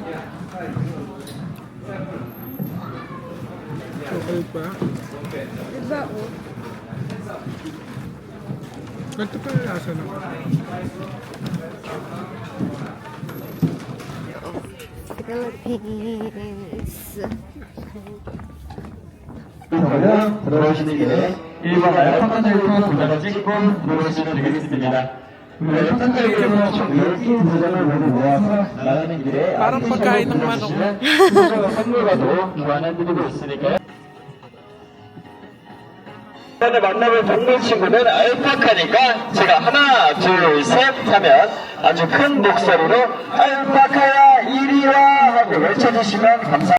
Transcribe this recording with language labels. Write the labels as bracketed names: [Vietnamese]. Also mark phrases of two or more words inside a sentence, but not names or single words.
[Filipino] Okay pa? Diba o? Ganito pa yung lasa naman. Philippines. [Korean] 들어오시는 길에 1번 알파카절도 도장을 찍고 들어오시면 되겠습니다. 알파카절에서 총 10개 도장을 모두 모아서 나가는 길에 [Filipino] Parang pagkain ng manok. [Korean] 도장과 선물과도 교환해드리고 있으니까요. 오늘 만나볼 동물 친구는 알파카니까 제가 하나, 둘, 셋 하면 아주 큰 목소리로 알파카야 이리 와 하고 외쳐주시면 감사합니다.